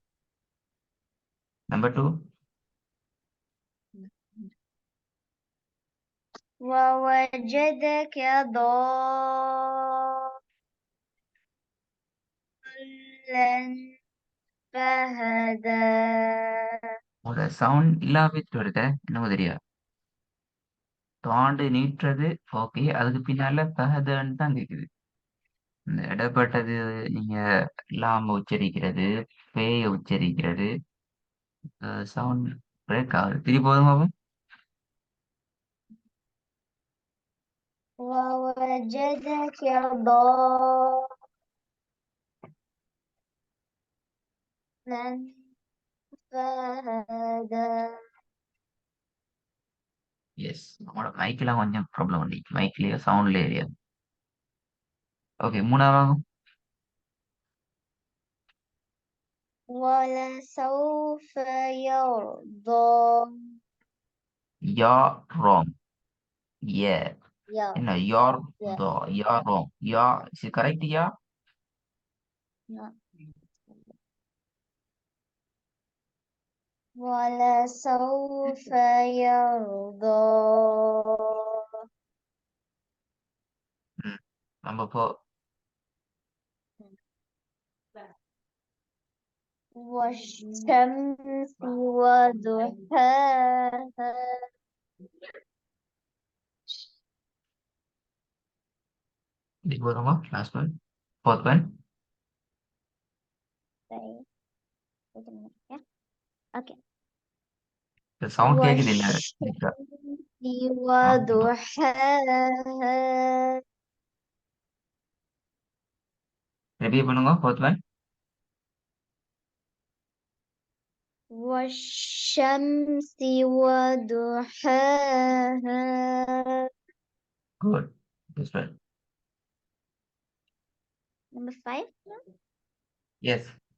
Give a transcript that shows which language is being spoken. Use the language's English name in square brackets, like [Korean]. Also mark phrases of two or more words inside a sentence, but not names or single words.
[English] Number two. [Arabic] ووجدك ضالا فهدى. [Tamil] ஒரு சவுண்ட் இல்லாம வருது எனக்கு தெரியாது. தாண்டு நீட்டுறது ஓகே, அதுக்கு பின்னால பஹதன்னு தான் கேக்குது. இந்த இடப்பட்டது நீங்க இல்லாம உச்சரிக்கிறது, பேய உச்சரிக்கிறது, [English] sound break [Tamil] ஆகுது. திருப்பி போதுமா? [Arabic] ووجدك ضالا فهدى. [Tamil] எஸ், உங்களோட மைக்கெல்லாம் கொஞ்சம் ப்ராப்ளம் பண்ணி மைக்லயோ சவுண்ட்லயே ஏரியாது. ஓகே, மூணாவது. [Arabic] ولسوف يرضى. [English] Ya wrong. A [Arabic] يا [Tamil] என்ன யார் [Arabic] يا [English] Tho ya wrong. Ya is correct. Ya [Arabic] يا. ولسوف يرضى. [English] Number four. [Arabic] والشمس وضحاها. [Tamil] இது போதுமா? [English] Last one, fourth one. Sorry. Wait a minute. Yeah. Okay. [Tamil] சவுண்ட் கேக்குது இல்ல? [Arabic] والشمس وضحاها. [Tamil] ரிப்பீட் பண்ணுங்க [English] fourth one. [Arabic] والشمس وضحاها. [English] Good. This one. Number 5. எஸ்.